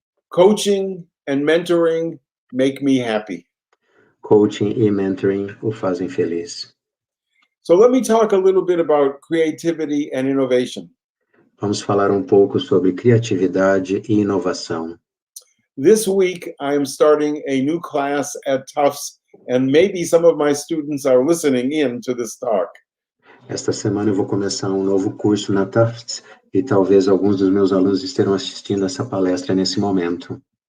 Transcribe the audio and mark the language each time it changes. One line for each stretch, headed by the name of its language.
English: Coaching and mentoring make me happy.
Portuguese: Coaching e mentoring o fazem feliz.
English: So let me talk a little bit about creativity and innovation.
Portuguese: Vamos falar um pouco sobre criatividade e inovação.
English: This week, I am starting a new class at Tufts, and maybe some of my students are listening in to this talk.
Portuguese: Esta semana eu vou começar um novo curso na Tufts e talvez alguns dos meus alunos estejam assistindo essa palestra nesse momento.